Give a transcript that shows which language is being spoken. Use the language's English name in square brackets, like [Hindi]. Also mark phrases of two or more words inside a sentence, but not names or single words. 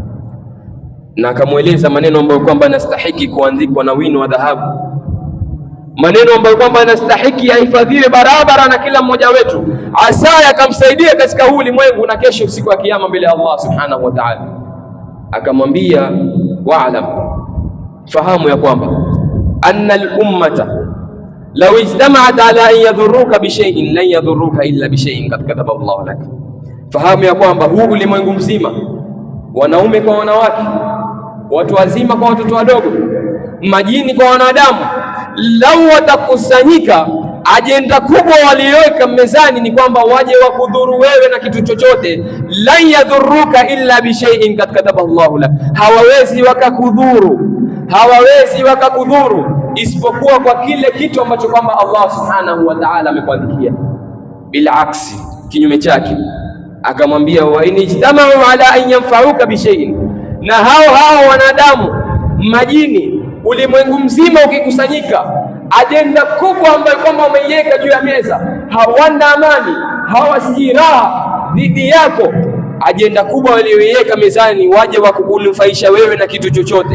[Swahili] Na akamweleza maneno ambayo kwamba anastahiki kuandikwa na wino wa dhahabu, maneno ambayo kwamba anastahiki yahifadhiwe barabara na kila mmoja wetu, asa akamsaidia katika huu ulimwengu na kesho siku ya kiyama mbele ya Allah [Arabic] سبحانه وتعالى. [Swahili] Akamwambia, wa'lam, fahamu ya kwamba [Arabic] أن الأمة لو اجتمعت على أن يضرك بشيء لن يضرك إلا بشيء قد كتب الله لك. [Swahili] Fahamu ya kwamba huu ulimwengu mzima, wanaume kwa wanawake, watu wazima kwa watoto wadogo, majini kwa wanadamu, lau watakusanyika, ajenda kubwa walioweka mezani ni kwamba waje wakudhuru wewe na kitu chochote. [Arabic] لن يضرك إلا بشيء قد كتبه الله لك, [Swahili] hawawezi wakakudhuru isipokuwa kwa kile kitu ambacho kwamba Allah [Arabic] سبحانه وتعالى [Swahili] amekuandikia. Bila aksi, kinyume chake. [Arabic] Akamwambia, وإن اجتمعوا على أن ينفعوك بشيء, [Swahili] na hao wanadamu, majini, ulimwengu mzima ukikusanyika, ajenda kubwa ambayo kwamba umeiweka juu ya meza, hawana amani, hawasikii raha dhidi yako. Ajenda kubwa walioiweka mezani, waje wakukunufaisha wewe na kitu chochote.